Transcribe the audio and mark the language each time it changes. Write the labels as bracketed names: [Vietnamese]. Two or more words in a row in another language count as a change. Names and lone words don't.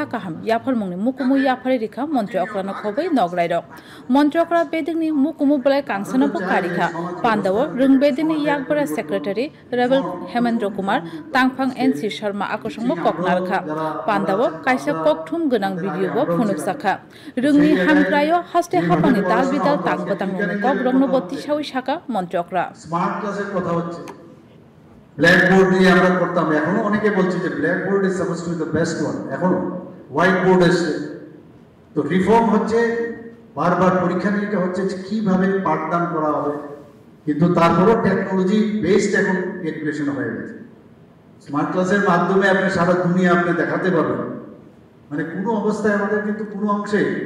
[Kok Borok] kaham yafarmungni mukumu yafari rikha mantri okrano khobai noglairok mantri okra bedingni mukumu blai kangsana bo karikha pandawo rungbedini yakbara secretary rebel Hemendra Kumar tangphang NC Sharma akosongmo koknarkha pandawo kaisa kokthum gonang video bo phunupsakha rungni hamprayo haste hapani dalbidal tangbotangni kogrongno botti sawi shaka mantri okra [English] smart class [Bangla] কথা হচ্ছে ব্ল্যাকবোর্ড দিয়ে আমরা করতাম এখনো অনেকে বলছে যে [English] blackboard is suppose to be the best one [Bangla] এখন [English] white board [Bangla] এসে তো রিফর্ম হচ্ছে বারবার পরীক্ষা নিরীক্ষা হচ্ছে কিভাবে পাঠদান করা হবে কিন্তু তারপরও [English] technology based [Bangla] এখন এডুকেশন হয়ে গেছে [English] smart class [Bangla] মাধ্যমে আপনি সারা দুনিয়া আপনি দেখাতে পারবেন মানে কোনো অবস্থায় আমাদের কিন্তু কোনো অংশে